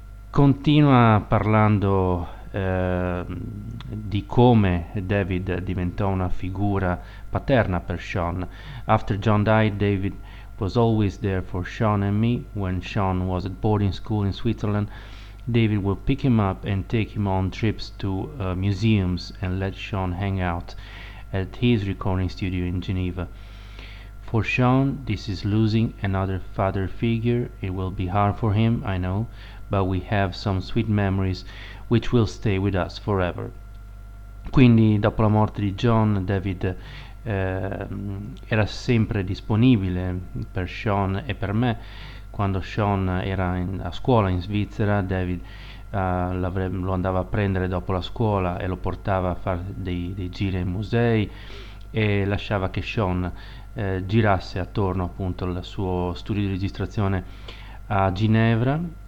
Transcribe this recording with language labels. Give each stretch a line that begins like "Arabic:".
Italian: Continua parlando di come David diventò una figura paterna per Sean.
English: After John died, David was always there for Sean and me. When Sean was at boarding school in Switzerland, David would pick him up and take him on trips to museums and let Sean hang out at his recording studio in Geneva. For Sean, this is losing another father figure. It will be hard for him, I know, but we have some sweet memories which will stay with us forever.
Italian: Quindi, dopo la morte di John, David era sempre disponibile per Sean e per me. Quando Sean era a scuola in Svizzera, David lo andava a prendere dopo la scuola e lo portava a fare dei giri ai musei, e lasciava che Sean girasse attorno, appunto, al suo studio di registrazione a Ginevra.